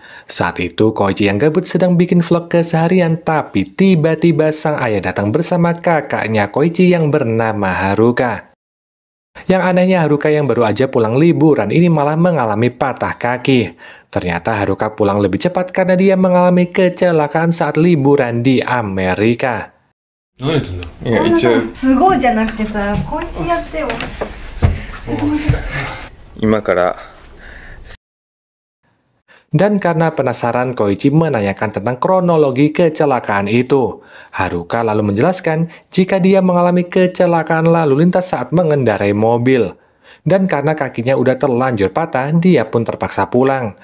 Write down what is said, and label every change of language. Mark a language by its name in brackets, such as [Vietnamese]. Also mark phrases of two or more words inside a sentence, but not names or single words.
[Indonesian] Saat itu, Koichi yang gabut sedang bikin vlog keseharian, tapi tiba-tiba sang ayah datang bersama kakaknya Koichi yang bernama Haruka. Yang anehnya, Haruka yang baru aja pulang liburan ini malah mengalami patah kaki. Ternyata Haruka pulang lebih cepat karena dia mengalami kecelakaan saat liburan di Amerika. [Japanese] すごいじゃなくてさ、こいつやってよ。今から [Indonesian] Dan karena penasaran, Koichi menanyakan tentang kronologi kecelakaan itu. Haruka lalu menjelaskan jika dia mengalami kecelakaan lalu lintas saat mengendarai mobil. Dan karena kakinya udah terlanjur patah, dia pun terpaksa pulang.